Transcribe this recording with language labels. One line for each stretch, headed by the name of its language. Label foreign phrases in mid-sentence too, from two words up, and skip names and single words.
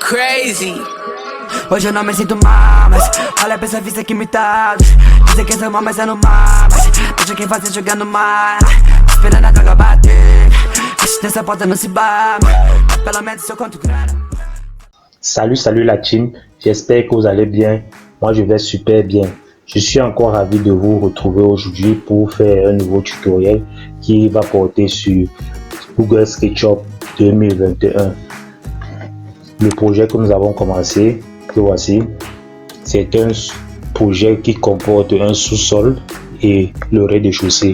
Portuguese: crazy. Hoje eu não me sinto mal, mas olha pra essa vista que me tá. Dizem que essa mal, mas é no mar. Mas deixa quem fazer jogar no mar. Esperando a droga bater. Nessa porta não se bate. Pelo menos eu conto grana.
French: Salut la team, j'espère que vous allez bien. Moi je vais super bien. Je suis encore ravi de vous retrouver aujourd'hui pour faire un nouveau tutoriel qui va porter sur Google SketchUp 2021. Le projet que nous avons commencé, que voici, c'est un projet qui comporte un sous-sol et le rez-de-chaussée.